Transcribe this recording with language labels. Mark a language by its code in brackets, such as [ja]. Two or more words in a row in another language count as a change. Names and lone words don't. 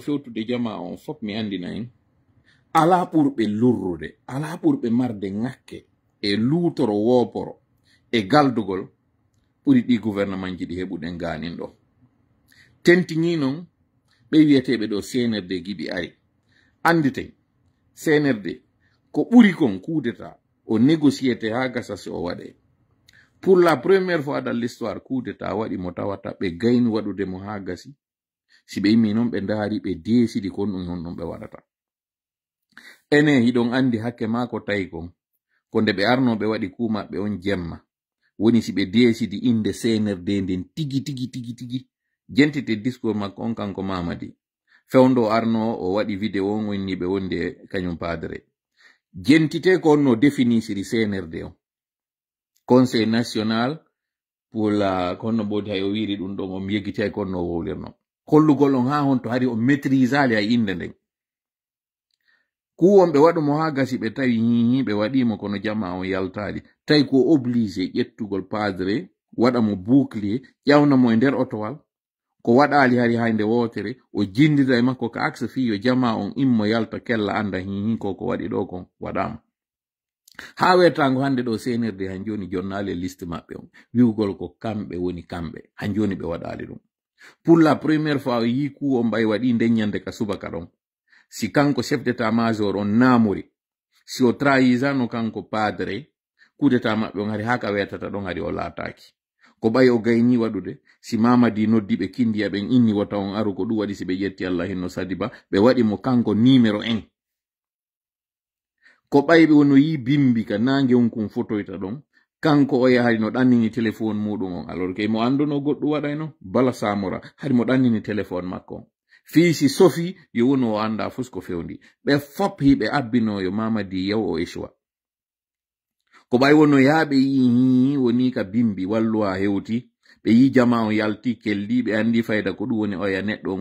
[ff] fewtude jama on fop mi andina en ala ɓurɓe lurrude ala ɓurɓe marde ŋakke e luutoro wooporo e galdugol ɓuri ɗi gouvernement ji ɗi heɓuɗen ganin ɗo tentiŋi noon ɓe wiyeteɓe ɗo CNRD giɓi ari anditen CNRD ko ɓuri kon kudeta o négociété ha gasa si o waɗe [fr] pour la première fois dans l'histoire [ff] kudeta waɗi mo tawata ɓe gayni waɗude mo ha gasi si ɓe yimmi noon ɓe ndaari ɓe deesidi kon ɗum non ɗon ɓe waɗata ene hiɗon andi hakke maako tawi kon ko nde ɓe arnoɓe waɗi kumaɓɓe on jemma woni si ɓe deesidi inde CNRD nden tigi jentite discours makko on kanko Mamadi fewndo arno o waɗi vidéo on wonniɓe wonde kañum padre jentite ko onno définisiri CNRD on [fr] Conseil national pour la [ff] konno bodi hay o wiri ɗum ɗon o yegiti ko onno wowlirno kollugol on ha honto hari o maîtrisali ay inde nden kuwonɓe waɗumo ha gasi ɓe tawi hihi ɓe waɗimo kono jamma on yaltali tawi ko obligé ƴettugol padre waɗa mo bouclier ƴawnamo e nder otowal ko waɗali hari hande wotere o jindida e makko ko axe fi yo jama on immo yalta kella anda hihi koko waɗi ɗo kon waɗama ha wertango hande ɗo CNRD han joni jonnali liste maɓɓe on wiwgol ko kamɓe woni kamɓe han joni ɓe waɗali ɗum [fr] pour la première fois [ff] o yi kuwo mbay waɗi nden ñande ka subaka ɗon si kanko [fr] chef d'état major [ff] on namori si o trahisano kanko padre [fr] coup d'état [ff] maɓɓe on hari haka wetata ɗon hari o laataki ko ɓay o gayni waɗude si Mamadi noddi ɓe kindiya ɓen inni wata on aru ko ɗum waɗi si ɓe ƴetti Allah hinno Sadiba ɓe waɗi mo kanko numéro 1 ko ɓayɓe wono yi bimbi ka nange on kum fotoyta ɗon kanko o yahari no ɗannini téléphone muɗum on alors que mo anduno goɗɗum waɗayno Bala Samora hari mo ɗannini téléphone makko on fiisi sofi yo wono o anda fus ko fewndi ɓe fop hiɓe abbinoyo Mamadi yaw o échoua ko ɓay wono yaaɓe yi woni ka bimbi wallu ha hewti ɓe yi jama on yalti kelli ɓe andi fayda ko ɗum woni oya neɗɗo on